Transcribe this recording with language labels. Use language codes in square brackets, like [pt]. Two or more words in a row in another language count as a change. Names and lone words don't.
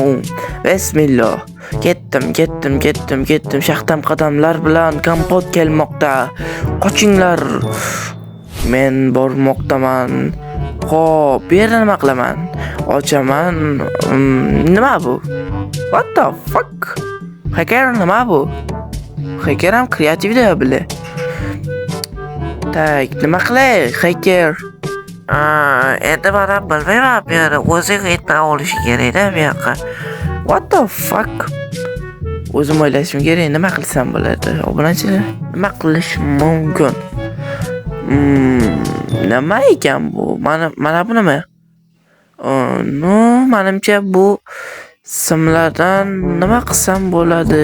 [uz] Bismillah. Ketdim. Shaxtam qadamlar bilan kompot kelmoqda. Qochinglar. Men bormoqdaman. Xo'p, bu yerda nima qilaman? Ochaman. Nima bu? [en] What the fuck? [uz] Hacker nima bu? Hacker ham kreativda bile. Tak, nima qilay, hacker? Endi men ham bilmayman, bu yerda o'zing yetmay olishi kerak-da bu yoqqa. [en] What the fuck? [uz] O'zim o'ylashim kerak, nima qilsam bo'ladi? Obunachilar, nima qilish mumkin? Nima ekan bu? Mana bu nima? No, menimcha bu simlardan nima qilsam bo'ladi?